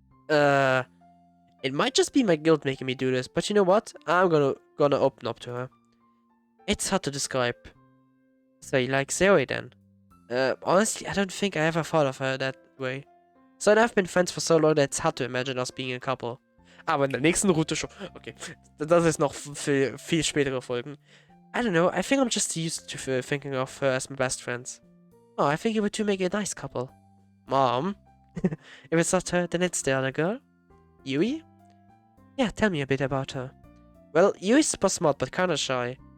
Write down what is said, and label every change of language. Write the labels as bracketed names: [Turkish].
[English] It might just be my guilt making me do this, but you know what? I'm gonna open up to her. It's hard to describe. So you like ZOWIE then? Honestly, I don't think I ever thought of her that way. So I've been friends for so long that it's hard to imagine us being a couple. [German] Aber in der nächsten Route schon. Okay, das ist noch viel spätere Folgen. [English] I don't know, I think I'm just used to thinking of her as my best friends. Oh, I think you would two make a nice couple. Mom? If it's not her, then it's the other girl. Yui? Yeah, tell me a bit about her. Well, Yui's super smart but kinda shy.